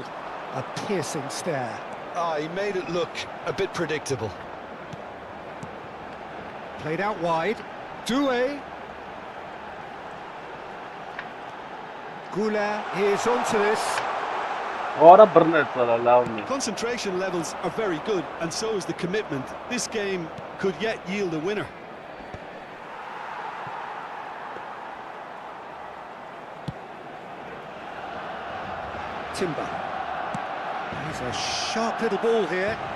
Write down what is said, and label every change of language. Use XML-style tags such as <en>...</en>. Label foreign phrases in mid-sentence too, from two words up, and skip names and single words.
<en>A piercing stare. He made it look a bit predictable. Played out wide. Doué. Goulart is onto this.</en> <hy>Ora բռնեց արա լավն է։</hy> <en>Concentration levels are very good, and so is the commitment. This game could yet yield a winner. Timber. He's a sharp little ball here.</en>